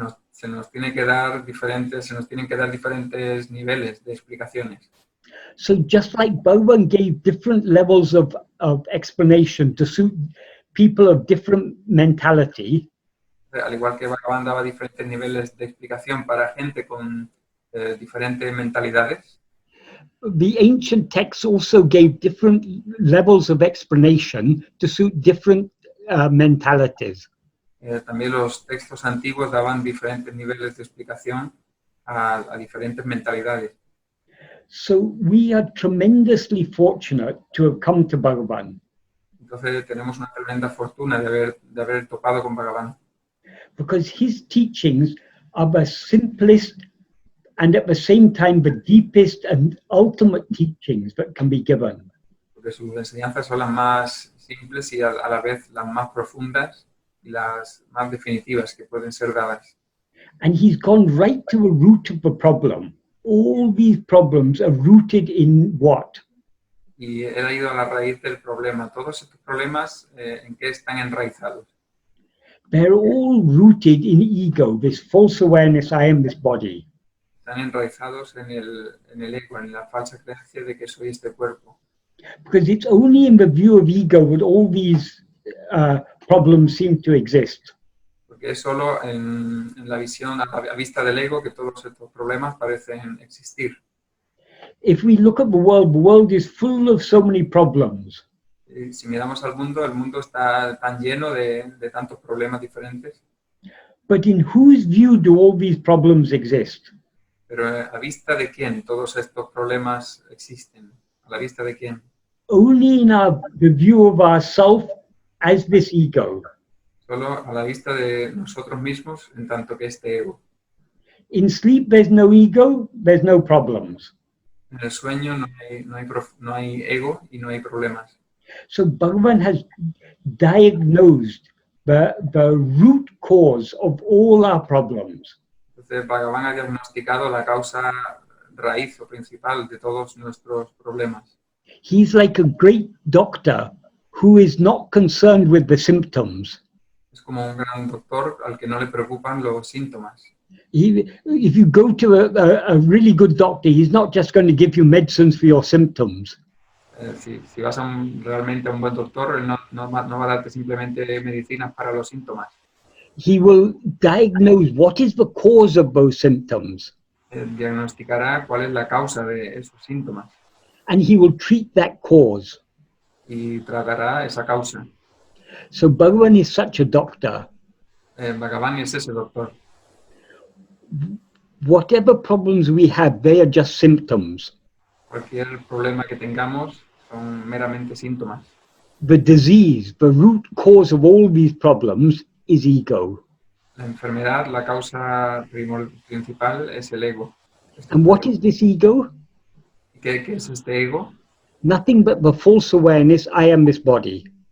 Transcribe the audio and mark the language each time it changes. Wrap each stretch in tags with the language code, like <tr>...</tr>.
<es>se nos tienen que dar diferentes niveles de explicaciones.</es> <en>So just like Bhagavan gave different levels of explanation to suit people of different mentality,</en> <es>Al igual que Bhagavan daba diferentes niveles de explicación para gente con diferentes mentalidades,</es> <en>the ancient texts also gave different levels of explanation to suit different mentalities.</en> <es>También los textos antiguos daban diferentes niveles de explicación a diferentes mentalidades.</es> <en>So we are tremendously fortunate to have come to Bhagavan,</en> <es>Entonces tenemos una tremenda fortuna de haber topado con Bhagavan,</es> <en>because his teachings are the simplest and at the same time the deepest and ultimate teachings that can be given.</en> <es>porque sus enseñanzas son las más simples y a la vez las más profundas y las más definitivas que pueden ser dadas.</es> <en>And he's gone right to the root of the problem. All these problems are rooted in what?</en> <es>Y él ha ido a la raíz del problema. Todos estos problemas, ¿en qué están enraizados?</es> <en>They're all rooted in ego, this false awareness, I am this body.</en> <es>Están enraizados en el ego, en la falsa creencia de que soy este cuerpo.</es> <en>Because it's only in the view of ego that all these problems seem to exist.</en> <es>Porque es solo en la visión, a la vista del ego, que todos estos problemas parecen existir.</es> <en>If we look at the world is full of so many problems.</en> <es>Y si miramos al mundo, el mundo está tan lleno de tantos problemas diferentes.</es> <en>But in whose view do all these problems exist?</en> <es>Pero ¿a vista de quién todos estos problemas existen? ¿A la vista de quién?</es> <en>Only in the view of ourself as this ego.</en> <es>Solo a la vista de nosotros mismos, en tanto que este ego.</es> <en>In sleep, there's no ego, there's no problems.</en> <es>En el sueño no hay ego y no hay problemas.</es> <en>So Bhagavan has diagnosed the root cause of all our problems.</en> <es>Entonces, Bhagavan ha diagnosticado la causa raíz o principal de todos nuestros problemas.</es> <en>He's like a great doctor who is not concerned with the symptoms.</en> <es>Es como un gran doctor al que no le preocupan los síntomas.</es> <en>If you go to a really good doctor, he's not just going to give you medicines for your symptoms.</en> <es>Si vas realmente a un buen doctor, él no va a darte simplemente medicinas para los síntomas.</es> <en>He will diagnose what is the cause of those symptoms.</en> <es>Diagnosticará cuál es la causa de esos síntomas.</es> <en>And he will treat that cause.</en> <es>Y tratará esa causa.</es> <en>So Bhagavan is such a doctor.</en> <es>Bhagavan es ese doctor.</es> <en>Whatever problems we have, they are just symptoms.</en> <es>Cualquier problema que tengamos son meramente síntomas.</es> <en>The disease, the root cause of all these problems is ego.</en> <es>La enfermedad, la causa principal es el ego.</es> <en>And what is this ego?</en> <es>¿Qué es este ego?</es> <en>Nothing but the false awareness, I am this body.</en>